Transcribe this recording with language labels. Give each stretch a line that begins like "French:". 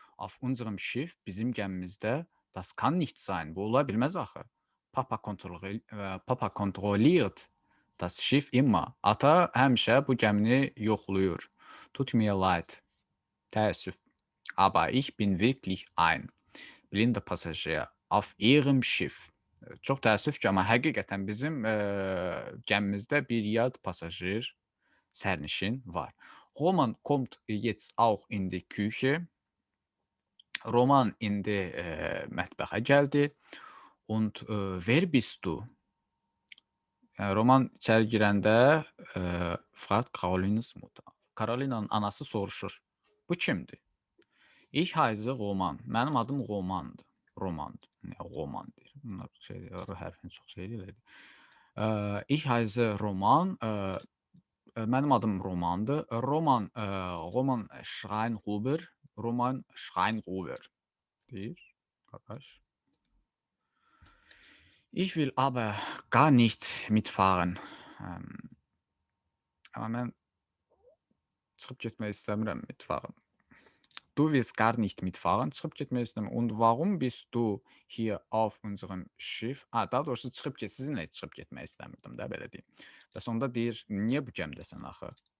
German: Auf unserem Schiff,
Azerbaijani: bizim gəmimizdə,
German: das kann nicht sein.
Azerbaijani: Bu ola bilməz axı.
German: Papa kontrolliert das Schiff immer.
Azerbaijani: Ata həmişə bu gəmini yoxlayır.
German: Tut mir leid.
Azerbaijani: Təəssüf.
German: Aber ich bin wirklich ein blinder Passagier auf ihrem Schiff.
Azerbaijani: Çox təəssüf ki, amma həqiqətən bizim gəmimizdə bir yad pasajir, sərnişin var.
German: Roman kommt jetzt auch in die Küche.
Azerbaijani: Roman indi mətbəxə gəldi.
German: Und wer bist du? Roman
Azerbaijani: içəri girəndə
German: fragt Carolinas Mutter.
Azerbaijani: Carolinanın anası soruşur. Bu kimdir?
German: Ich heiße Roman.
Azerbaijani: Mənim adım Romandır. Romandır. Roman deyir. Bunlar R hərfini çox şey eləyir.
German: Ich heiße Roman.
Azerbaijani: Mənim adım Romandır. Roman Schreinhuber. Roman Schreinhuber deyir. Qardaş.
German: Ich will aber gar nicht mitfahren.
Azerbaijani: Amma mən çıxıb getmək istəmirəm mitfahren.
German: Du willst gar nicht mitfahren,
Azerbaijani: çıxıb getmək istəmirəm.
German: Und warum bist du hier auf unserem Schiff?
Azerbaijani: Daha doğrusu sizinlə çıxıb getmək istəmirdim də, belə deyim. Və sonda deyir, niyə bu gəmidəsən axı?